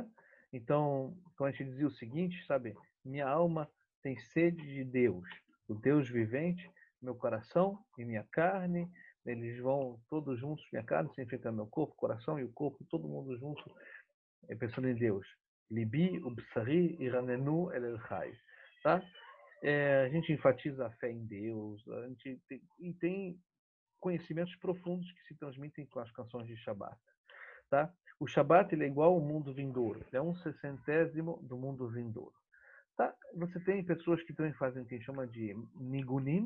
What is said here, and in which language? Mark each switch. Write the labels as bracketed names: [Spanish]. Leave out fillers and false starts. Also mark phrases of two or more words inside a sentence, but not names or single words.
[Portuguese] Então, como a gente dizia o seguinte, sabe? Minha alma tem sede de Deus, o Deus vivente, meu coração e minha carne, Eles vão todos juntos, minha carne significa meu corpo, coração e o corpo, todo mundo junto, pensando em Deus. [Hebrew] Libi, ובשרי, ירננו, אל חי. [Portuguese] Tá? A gente enfatiza a fé em Deus, e tem conhecimentos profundos que se transmitem com as canções de Shabbat. Tá? O Shabbat ele é igual ao mundo vindouro, é 1/60 do mundo vindouro. Tá? Você tem pessoas que também fazem o que a gente chama de nigunim.